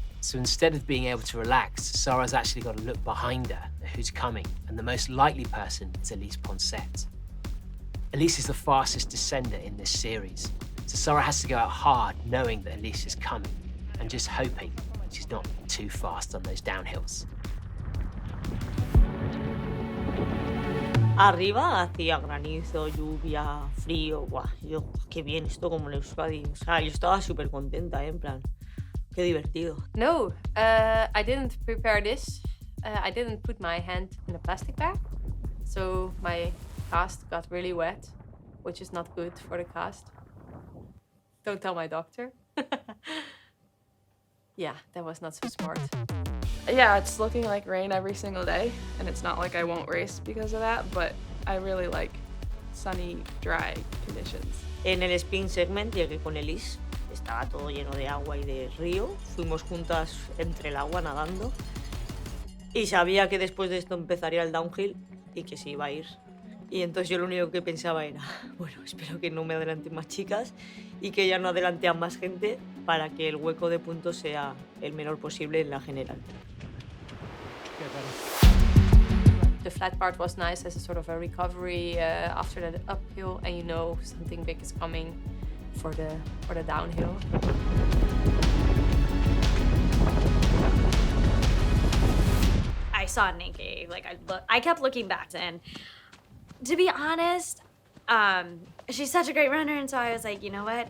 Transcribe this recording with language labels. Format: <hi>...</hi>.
<en>So instead of being able to relax, Sarah's actually got to look behind her at who's coming, and the most likely person is Elise Poncet. Elise is the fastest descender in this series, so Sarah has to go out hard knowing that Elise is coming and just hoping she's not too fast on those downhills.</en> <es>Arriba hacía granizo, lluvia, frío, buah, yo, qué bien, esto como en Euskadi. O sea, yo estaba súper contenta, en plan, qué divertido.</es> <en>No, I didn't prepare this. I didn't put my hand in a plastic bag, so my cast got really wet, which is not good for the cast. Don't tell my doctor. Yeah, that was not so smart. Yeah, it's looking like rain every single day, and it's not like I won't race because of that, but I really like sunny, dry conditions.</en> <es>En el sprint segment llegué con Elise, estaba todo lleno de agua y de río, fuimos juntas entre el agua nadando y sabía que después de esto empezaría el downhill y que se iba a ir. Y entonces yo lo único que pensaba era, bueno, espero que no me adelanten más chicas y que ya no adelante a más gente para que el hueco de puntos sea el menor posible en la general.</es> <en>The flat part was nice as a sort of a recovery after the uphill, and you know something big is coming for the downhill. I saw Ninki, like I kept looking back, and to be honest, she's such a great runner, and so I was like, you know what?</en>